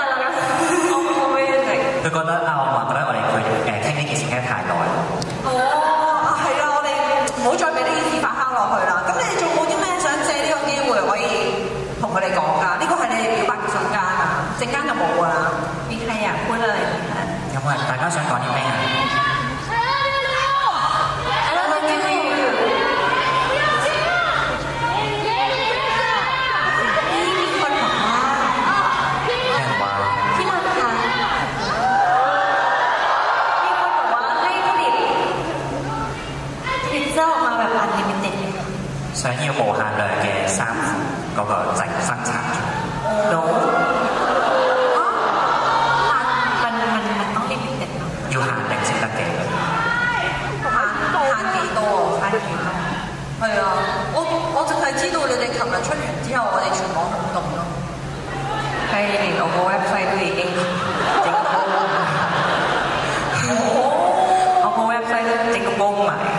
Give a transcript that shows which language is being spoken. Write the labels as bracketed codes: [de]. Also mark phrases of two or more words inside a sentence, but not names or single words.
[yue] 我冇會食。佢覺得我話覺得我哋傾呢件事傾得太耐。係啊！我哋唔好再俾呢件事發酵落去啦。咁你哋仲冇啲咩想借呢個機會可以同佢哋講㗎？呢個係你哋表白嘅瞬間啊！陣間就冇㗎啦。 [th] มีใครอยากพูดอะไรไหมคะ [yue] 有冇人大家想講啲咩啊？ [en] I love you [th] มีคนบอกว่า [yue] 有人話 [th] พี่รักคะมีคนบอกว่าให้ผลิตพิซซ่าออกมาแบบอันลิมิเต็ด [yue] 想要無限量嘅衫嗰個整生產 [th] โดมันต้องลิมิเต็ดเนาะ [yue] 要限定先得嘅。限幾多啊？限幾多？係啊，我淨係知道你哋琴日出完之後，我哋全網轟動咯。係連我個 website 都已經整到我個 website 都整到崩埋。